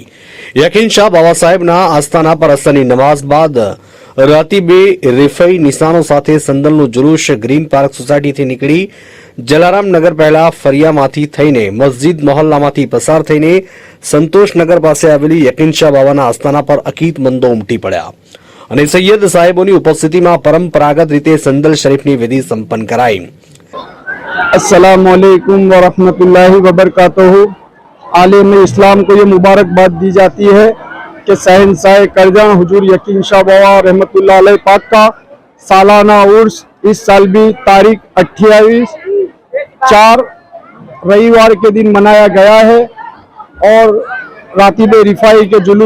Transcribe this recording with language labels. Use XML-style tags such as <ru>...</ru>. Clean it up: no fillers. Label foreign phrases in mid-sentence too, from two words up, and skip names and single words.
<gu>યકીન શાહ બાબા સાહેબના આસ્થાના પર અસરની નમાઝ બાદ રાતીબે રિફઈ નિશાનો સાથે સંદલનું જુલુસ ગ્રીન પાર્ક સોસાયટીથી નીકળી જલારામ નગર પહેલા ફરિયામાંથી થઈને મસ્જિદ મોહલ્લામાંથી પસાર થઈને સંતોષનગર પાસે આવેલી યકીન શાહ બાવાના આસ્થાના પર અકીદમંદો ઉમટી પડ્યા અને સૈયદ સાહેબોની ઉપસ્થિતિમાં પરંપરાગત રીતે સંદલ શરીફની વિધિ સંપન્ન કરાઈ।</gu> <ar>السلام عليكم و رحمة الله و بركاته.</ar> <hi>आलम इस्लाम को ये मुबारकबाद दी जाती है कि शहंशाह करजन हुजूर यकीन शाह बावा</hi> <ar>رحمة الله عليه</ar> <hi>पाक का सालाना उर्स इस साल भी तारीख 28/4 रविवार के दिन मनाया गया है और रातीबे रिफाई के जुलूस</hi>